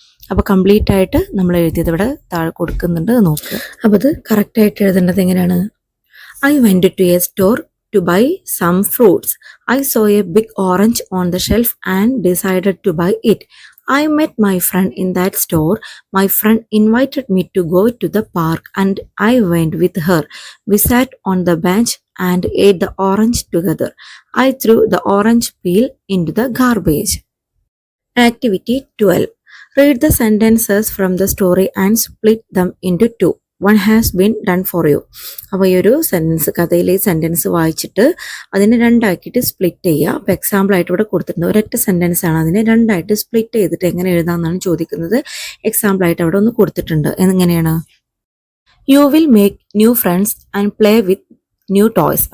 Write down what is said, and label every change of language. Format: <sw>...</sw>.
<ml>അപ്പോൾ കംപ്ലീറ്റ് ആയിട്ട് നമ്മൾ എഴുതിയത് ഇവിടെ താഴെ കൊടുക്കുന്നുണ്ട്, നോക്കുക. അപ്പോൾ അത് കറക്റ്റ് ആയിട്ട് എഴുതേണ്ടത് എങ്ങനെയാണ്?</ml> <en>I went to a store to buy some fruits. I saw a big orange on the shelf and decided to buy it. I met my friend in that store. My friend invited me to go to the park and I went with her. We sat on the bench and ate the orange together. I threw the orange peel into the garbage. Activity 12. Read the sentences from the story and split them into two. One has been done for you.</en> <ml>അപ്പോൾ ഈ ഒരു sentence, കഥയിലെ sentence വായിച്ചിട്ട് അതിനെ രണ്ടാക്കിയിട്ട് split ചെയ്യുക. അപ്പോൾ example ആയിട്ട് ഇവിടെ കൊടുത്തിട്ടുണ്ട്, ഒരൊറ്റ സെൻറ്റൻസ് ആണ്, അതിനെ രണ്ടായിട്ട് സ്പ്ലിറ്റ് ചെയ്തിട്ട് എങ്ങനെ എഴുതാമെന്നാണ് ചോദിക്കുന്നത്. എക്സാമ്പിൾ ആയിട്ട് അവിടെ ഒന്ന് കൊടുത്തിട്ടുണ്ട്. എങ്ങനെയാണ്?</ml> <en>You will make new friends and play with new toys.</en>